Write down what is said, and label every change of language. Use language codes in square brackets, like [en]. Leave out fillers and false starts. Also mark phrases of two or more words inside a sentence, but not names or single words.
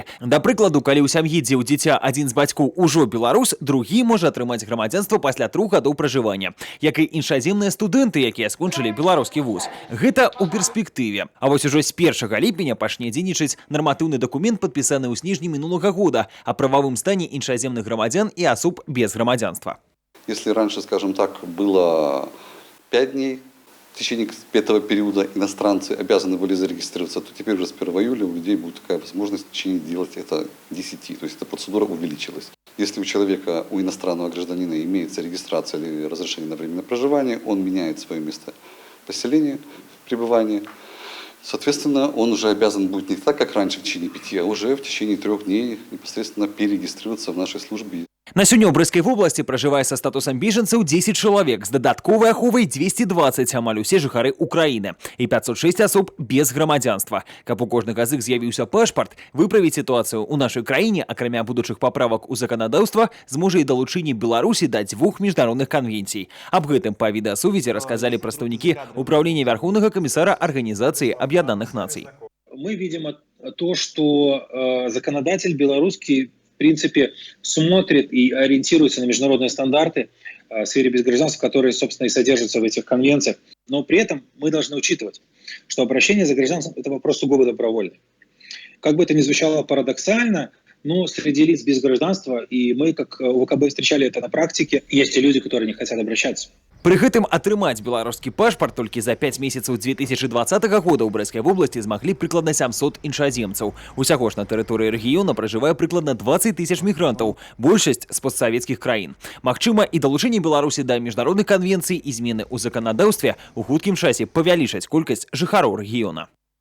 [be] Да прыкладу, калі ў сям'і, дзе ў дзіця адзін з бацькоў ужо беларус, другі можа атрымаць грамадзянства пасля 3 гадоў пражывання. Як і іншаземныя студэнты, якія скончылі беларускі вуз. Гэта ў перспектыве. А вось ужо з 1 ліпеня пачне дзейнічаць нарматыўны дакумент, падпісаны ў снежні минулага года, о правовым стане іншаземных грамадзян и особ без грамадзянства. [ru] Если раньше, скажем так, было 5 дней, в течение этого периода иностранцы обязаны были зарегистрироваться, то теперь уже с 1 июля у людей будет такая возможность в течение делать это 10. То есть эта процедура увеличилась. Если у человека, у иностранного гражданина имеется регистрация или разрешение на временное проживание, он меняет свое место поселения, пребывания. Соответственно, он уже обязан будет не так, как раньше в течение 5, а уже в течение 3 дней непосредственно перерегистрироваться в нашей службе. [be] На сёння ў Брэсцкай вобласці пражывае са статусам бежанцаў 10 чалавек, з дадатковай аховай 220, амаль усе жыхары Украіны, і 506 асоб без грамадзянства. Каб у кожнага з іх з'явіўся пашпарт, выправіць сітуацыю ў нашай краіне, акрамя будучых паправак у заканадаўства, зможа і далучэнне Беларусі да 2 міжнародных канвенцый. Аб гэтым па відэасувязі расказалі прадстаўнікі Управлення Вярхоўнага камісара Арганізацыі Аб'яднаных Нацый. [ru] Мы видим то, что законодатель белорусский в принципе смотрит и ориентируется на международные стандарты в сфере безгражданства, которые, собственно, и содержатся в этих конвенциях. Но при этом мы должны учитывать, что обращение за гражданством – это вопрос сугубо добровольный. Как бы это ни звучало парадоксально, но среди лиц без гражданства, и мы, как УВКБ, встречали это на практике, есть и люди, которые не хотят обращаться. [be] Пры гэтым атрымаць беларускі пашпарт толькі за 5 месяцаў 2020 года ў Брэсцкай вобласці змаглі прыкладна 700 іншаземцаў. Усяго ж на тэрыторыі рэгіёна пражывае прыкладна 20 000 мігрантаў, большасць з постсавецкіх краін. Магчыма, і далучэнне Беларусі да міжнародных канвенцый і змены ў заканадаўстве ў хуткім часе павялічаць колькасць жыхароў рэгіёна.